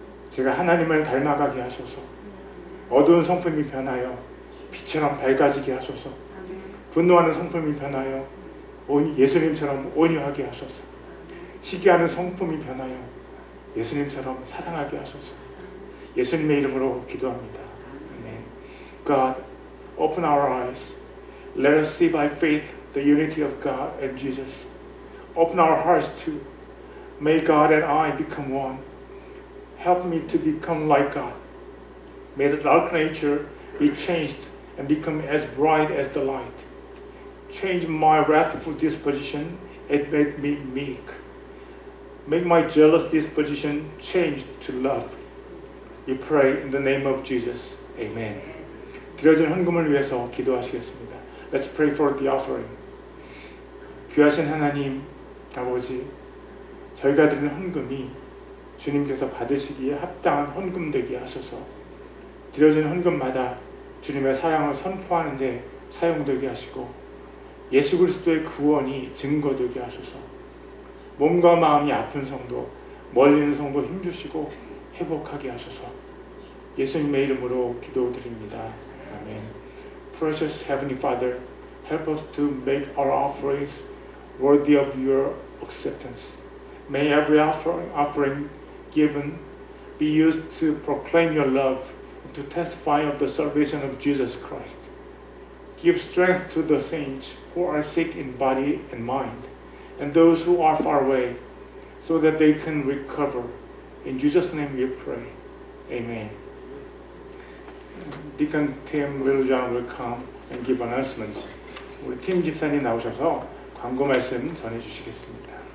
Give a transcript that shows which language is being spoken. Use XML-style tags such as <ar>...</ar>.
<ko>제가 하나님을 닮아가게 하소서. 어두운 성품이 변하여 빛처럼 밝아지게 하소서. 분노하는 성품이 변하여 예수님처럼 온유하게 하소서. 시기하는 성품이 변하여 예수님처럼 사랑하게 하소서. 예수님의 이름으로 기도합니다. 아멘.</ko> <en>God, open our eyes. Let us see by faith the unity of God and Jesus. Open our hearts too. May God and I become one. Help me to become like God. May the dark nature be changed and become as bright as the light. Change my wrathful disposition and make me meek. Make my jealous disposition change to love. We pray in the name of Jesus. Amen.</en> <ko>드려진 헌금을 위해서 기도하시겠습니다.</ko> <en>Let's pray for the offering.</en> <ko>귀하신 하나님 아버지, 저희가 드리는 헌금이 주님께서 받으시기에 합당한 헌금 되게 하소서. 드려진 헌금마다 주님의 사랑을 선포하는 데 사용되게 하시고 예수 그리스도의 구원이 증거되게 하소서. 몸과 마음이 아픈 성도, 멀리 있는 성도 힘주시고 회복하게 하소서. 예수님의 이름으로 기도드립니다. 아멘.</ko> <en>Precious Heavenly Father, help us to make our offerings worthy of your acceptance. May every offering given be used to proclaim your love and to testify of the salvation of Jesus Christ. Give strength to the saints who are sick in body and mind, and those who are far away, so that they can recover. In Jesus' name we pray. Amen. Deacon Tim Littlejohn will come and give announcements.</en> <ko>우리 팀 집사님 나오셔서 광고 말씀 전해주시겠습니다.</ko>